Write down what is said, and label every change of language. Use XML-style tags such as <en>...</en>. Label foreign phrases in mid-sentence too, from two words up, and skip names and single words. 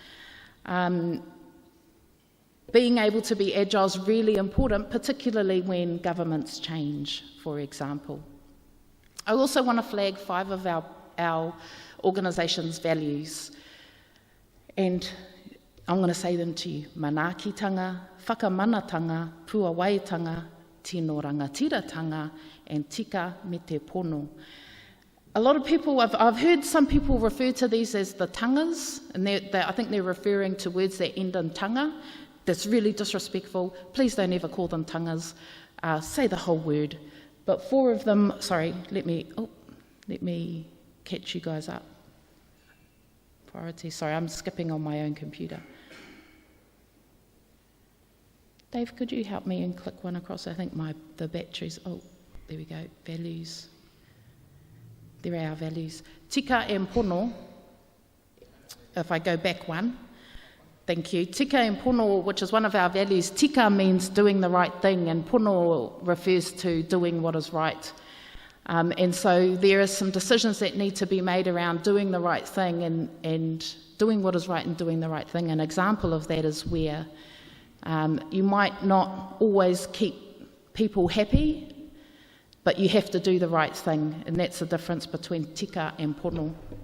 <en>Being able to be agile is really important, particularly when governments change, for example. I also want to flag 5 of our organisation's values, and I'm going to say them to you.</en> <mi>Manaakitanga, whakamanatanga, puawaitanga, tino rangatiratanga, and tika me te pono.</mi> <en>A lot of people, I've heard some people refer to these as the tangas, and I think they're referring to words that end in tanga. That's really disrespectful. Please don't ever call them tangas. Say the whole word. But 4 of them, sorry, let me catch you guys up. Priority, sorry, I'm skipping on my own computer. Dave, could you help me and click one across? I think the batteries, there we go, values. There are our values.</en> <mi>Tika e pono,</mi> <en>if I go back one, thank you.</en> <mi>Tika e pono,</mi> <en>which is one of our values. Tika means doing the right thing, and pono refers to doing what is right. And so there are some decisions that need to be made around doing the right thing and doing what is right and doing the right thing. An example of that is where you might not always keep people happy, but you have to do the right thing, and that's the difference between tika and pono.</en>